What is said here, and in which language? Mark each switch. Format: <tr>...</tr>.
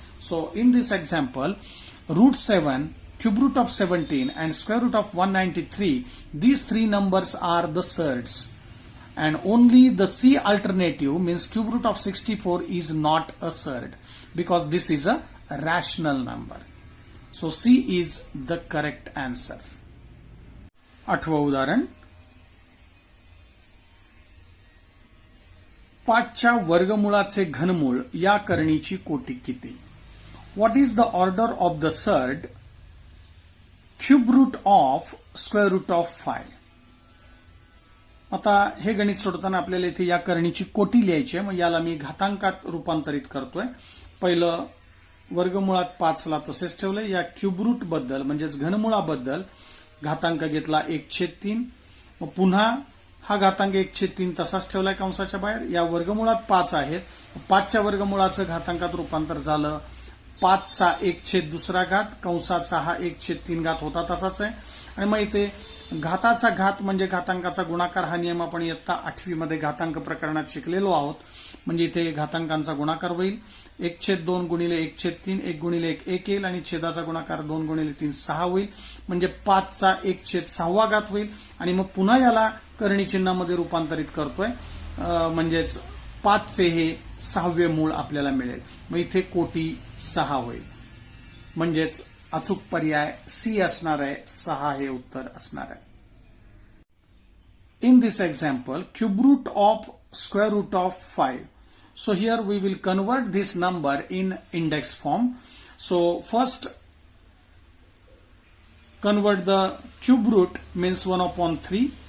<en>So in this example, root 7, cube root of 17 and square root of 193, these three numbers are the surds, and only the C alternative means cube root of 64 is not a surd because this is a rational number. So C is the correct answer.</en> <mr>8व उदाहरण, 5च्या वर्गमूळाचे घनमूळ या करणीची कोटी किती?</mr> <en>What is the order of the surd cube root of square root of 5?</en> <mr>आता हे गणित सोडवताना आपल्याला इथे या करणीची कोटी लिहायची आहे, मग याला मी घातांकात रूपांतरित करतोय. पहिलं वर्गमुळात 5ला तसेच ठेवलंय. या क्यूब रूट बद्दल म्हणजेच घनमुळाबद्दल घातांक घेतला 1/3, मग पुन्हा हा घातांक 1/3 तसाच ठेवलाय कंसाच्या बाहेर. या वर्गमुळात 5 आहेत, 5च्या वर्गमुळाचं घातांकात रूपांतर झालं 5चा 1/2 कंसाचा हा 1/3 होता तसाच आहे. आणि मग इथे घाताचा घात म्हणजे घातांकाचा गुणाकार हा नियम आपण इयत्ता 8वी मध्ये घातांक प्रकरणात शिकलेलो आहोत. म्हणजे इथे घातांकांचा गुणाकार होईल 1/2 गुणिले 1/3, 1 गुणिले 1 1 येईल आणि छेदाचा गुणाकार 2 गुणिले 3 6 होईल, म्हणजे 5चा 1/6 होईल. आणि मग पुन्हा याला करणी चिन्हामध्ये रूपांतरित करतोय, म्हणजेच 5चे हे 6वे मूळ आपल्याला मिळेल. मग इथे कोटी 6 होईल, म्हणजेच अचूक पर्याय सी असणार आहे, 6 हे उत्तर असणार आहे.</mr> <en>In this example, cube root of square root of 5. So here we will convert this number in index form. So first convert the cube root means 1/3.</en>